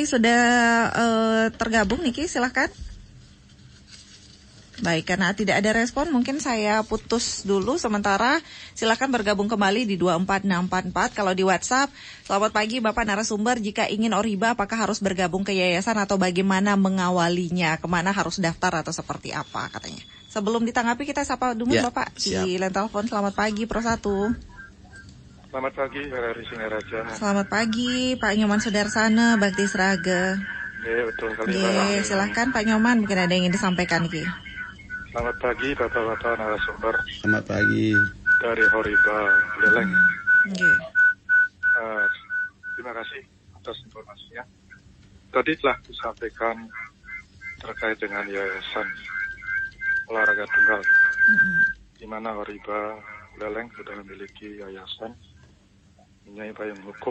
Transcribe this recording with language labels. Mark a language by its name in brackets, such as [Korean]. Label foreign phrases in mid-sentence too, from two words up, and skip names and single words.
[Indonesian] Sudah tergabung Niki, silahkan. Baik, karena tidak ada respon, mungkin saya putus dulu sementara. Silakan bergabung kembali di 24644. Kalau di WhatsApp, selamat pagi Bapak narasumber. Jika ingin Oriba, apakah harus bergabung ke yayasan atau bagaimana mengawalinya? Kemana harus daftar atau seperti apa katanya? Sebelum ditanggapi, kita sapa dulu Bapak siap. di line telepon. Selamat pagi, Pro 1. Selamat pagi, RRI Singaraja. Selamat pagi, Pak Nyoman Sudarsana, Bakti Sraga. Betul kali. Silahkan Pak Nyoman, mungkin ada yang ingin disampaikan Ki. Selamat pagi Bapak-Bapak narasumber. Selamat pagi. Dari Horiba, Buleleng. Terima kasih atas informasinya. Tadi telah disampaikan terkait dengan Yayasan Olahraga Tunggal, di mana Horiba Buleleng sudah memiliki yayasan mempunyai payung hukum.